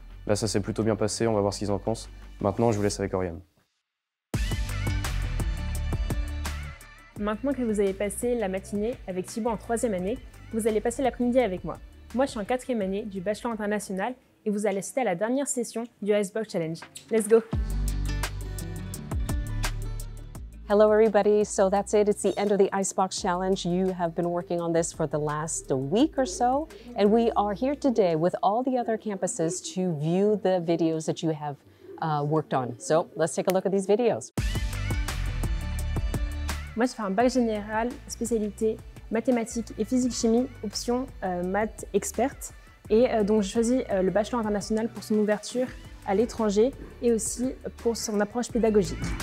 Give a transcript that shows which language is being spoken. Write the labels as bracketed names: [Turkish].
[French] Là, ça s'est plutôt bien passé. On va voir ce qu'ils en pensent. Maintenant, je vous laisse avec Oriane. Maintenant que vous avez passé la matinée avec Thibaut en 3e année, vous allez passer l'après-midi avec moi. Moi, je suis en 4e année du Bachelor International et vous allez assister à la dernière session du Icebox Challenge. [English] Let's go! Hello everybody, so that's it. It's the end of the Icebox Challenge. You have been working on this for the last week or so, and we are here today with all the other campuses to view the videos that you have worked on. So let's take a look at these videos. [French] Moi, je fais un bac général, spécialité mathématiques et physique-chimie, option maths experte. Et donc, j'ai choisi le bachelor international pour son ouverture à l'étranger et aussi pour son approche pédagogique.